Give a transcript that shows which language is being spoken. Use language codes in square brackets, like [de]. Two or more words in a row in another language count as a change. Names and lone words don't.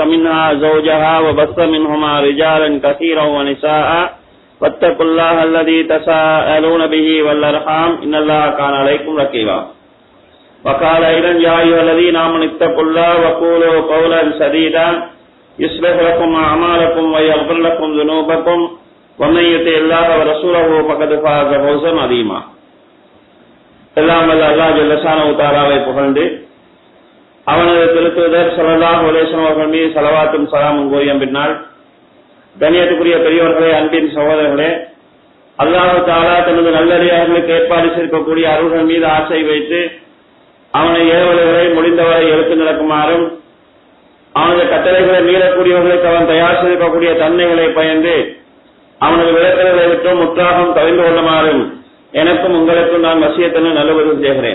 [ar] منها زوجها وبث منهما رجالا كثيرا ونساء واتقوا الله الذي تساءلون به والأرحام إن الله كان عليكم رقيبا وقال أيضا يا أيها الذين آمنوا اتقوا الله وقولوا قولا سديدا يصلح لكم أعمالكم ويغفر لكم ذنوبكم ومن يطع الله ورسوله فقد فاز فوزا عظيما. [ta] எல்லாம் வல்ல அல்லாஹ் [ar] جل شأنه تعالى [ta] புகழ்ந்து அவனது திருத்தூதர் [ar] صلى الله عليه وسلم [ta] அவர்கள் மீது ஸலவாத்தும் ஸலாமும் கூறிய பின்னால் கண்ணியத்துக்குரிய பெரியவர்களே, அன்பின் சகோதரர்களே, அல்லாஹ் தஆலா தனது நல்லடியார்களுக்கு ஏற்பாடு செய்யக்கூடிய அருள்கள் மீது ஆசை வைத்து அவனை ஏவல்களை முடிந்தவரை எடுத்து நடக்குமாறும் அவனது கட்டளைகளை மீறக்கூடியவர்களுக்கு அவன் தயார் செய்யக்கூடிய தன்மைகளை பயந்து அவனது விளக்கங்களை விட்டும் முற்றாகம் தவிர்த்து கொள்ளுமாறும் எனக்கும் உங்களுக்கும் நான் வசியத்தனை நல்லுபதம் செய்கிறேன்.